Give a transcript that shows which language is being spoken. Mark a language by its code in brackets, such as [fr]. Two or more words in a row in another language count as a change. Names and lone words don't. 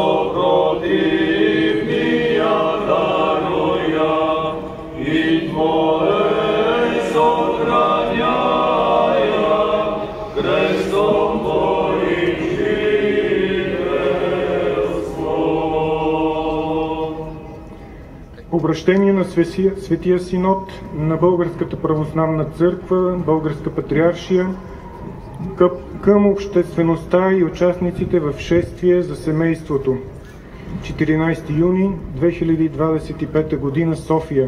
[cu] съпротивния даруя и Твое съхраняя крестом Твоим жителство. [bg] Обращение на Светия Синод на Българската православна църква, Българска патриаршия, към обществеността и участниците в шествие за семейството. 14 юни 2025 г. София.